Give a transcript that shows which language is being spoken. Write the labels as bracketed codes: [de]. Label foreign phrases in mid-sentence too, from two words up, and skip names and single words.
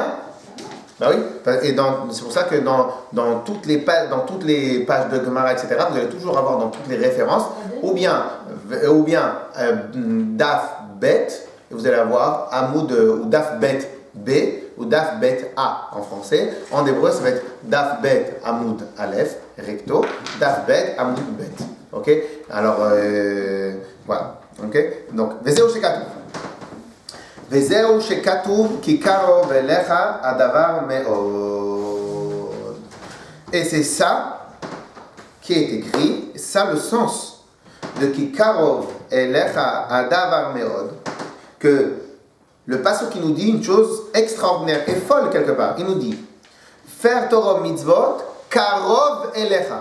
[fr] Ben oui, et c'est pour ça que dans toutes les pages de Gemara, etc., vous allez toujours avoir dans toutes les références, ou bien [he] דף בית, [fr] et vous allez avoir Amoud ou [he] דף בית [fr] B, ou [he] דף בית [fr] A en français. En hébreu, ça va être [he] דף בית עמוד אלף, [fr] recto, [he] דף בית עמוד בית. [fr] Ok? Alors, voilà. Ok? Donc, [he] וזהו שכתוב. וזהו שכתוב כי קרוב אליך הדבר מאד. [fr] Et c'est ça qui est écrit, et ça le sens de [he] כי קרוב אליך הדבר מאד, [fr] que le passage qui nous dit une chose extraordinaire et folle quelque part. Il nous dit faire [he] תורה מצוות קרוב אליך.